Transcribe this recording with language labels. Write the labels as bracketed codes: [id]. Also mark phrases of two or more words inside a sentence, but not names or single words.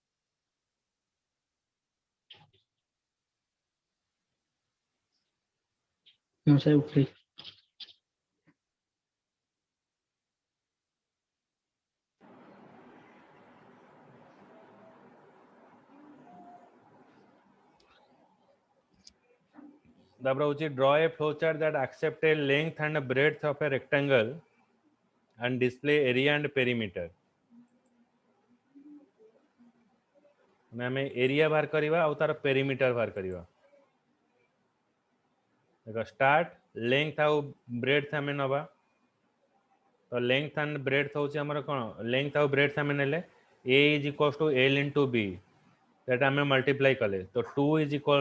[or] ମୁଁ ସେ ଉଠିଲି ତାପରେ ହଉଛି [en] draw a flow chart that accept a length and a breadth of a rectangle and display area and perimeter [or] ମାନେ ଆମେ ଏରିଆ ବାହାର କରିବା ଆଉ ତାର ପେରିମିଟର ବାହାର କରିବା ଦେଖ [en] start length [or] ଆଉ ବ୍ରେଡଥ ଆମେ ନବା ତ [en] length and breadth [or] ହଉଛି ଆମର କ'ଣ ଲେନ୍ଥ ଆଉ ବ୍ରେଡଥ ଆମେ [en] ନେଲେ a is equals to l into b that [or] ଆମେ multiply କଲେ ତ [en] 2 is equals